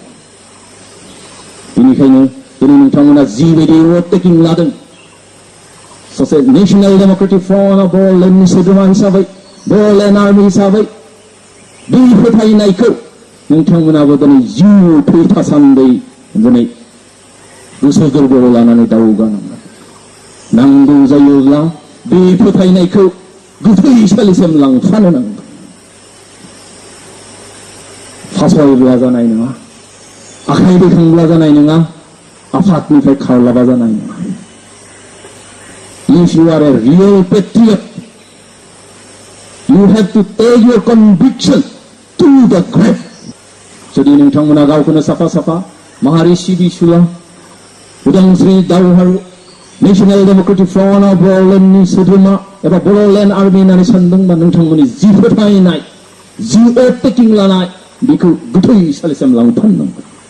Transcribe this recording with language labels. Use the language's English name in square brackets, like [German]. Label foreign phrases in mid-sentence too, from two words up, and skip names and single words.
[Bodo] बेनिखायनो दिनै नोंथांमोना जिबायदि [English] oath taking [Bodo] लादों सासे नेशनेल डेमोक्रेटिक फ्रन्ट अफ बर'लेण्डनि सोद्रोमा हिसाबै बर'लेण्ड आर्मी हिसाबै बे फोथायनायखौ नोंथांमोनाबो दिनै जिउ थासान्दै दिनै गोसो गोरबोआव लानानै दावगानांगोन नांगौ जायोब्ला बे फोथायनायखौ गोथैसालिसिम लांफानो नांगोन फासयब्ला जानाय नङा आखाइ दैखांब्ला जानाय नङा आफादनिफ्राय खारलाबा जानाय नङा [English] If you are a real patriot, you have to take your conviction to the grave. [Bodo] जुदि नोंथांमोना गावखौनो साफा साफा माहारि सिबिसुला उदांस्रि दावहारु नेशनेल डेमोक्रेटिक फ्रन्ट अफ बर'लेण्डनि सोद्रोमा एबा बर'लेण्ड आर्मी होननानै सानदोंबा नोंथांमोननि जि फोथायनाय जि [English] oath taking [Bodo] लानाय बेखौ गोथैसालिसिम लांफानांगोन